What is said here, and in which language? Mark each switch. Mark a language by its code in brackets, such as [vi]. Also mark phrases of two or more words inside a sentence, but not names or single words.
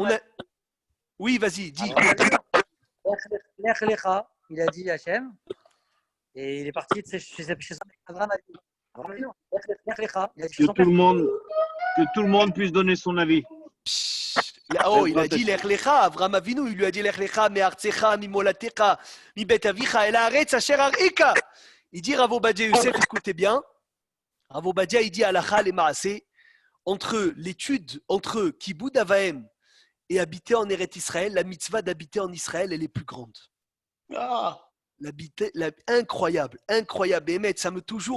[fr] on a... Oui, vas-y, dis. [he] לך לך, [fr] il a dit Hachem. Et il est parti chez Abraham. [he] לך לך, [fr] il a dit chez Que son tout père. le monde puisse donner son avis. Psst. Oh, il a dit [he] לך לך, אברהם אבינו, [fr] il lui a dit [he] לך לך, מארצך, ממולדתך, מבית אביך, אל הארץ אשר אראך. [fr] Il dit Rav Ovadia Yosef, écoutez bien. Rav Ovadia, il dit [he] הלכה למעשה, [fr] entre l'étude, entre [he] כיבוד אב ואם [fr] et habiter en Eretz Israël, la mitzvah d'habiter en Israël, elle est plus grande. Ah, Incroyable. Bémet, ça me toujours,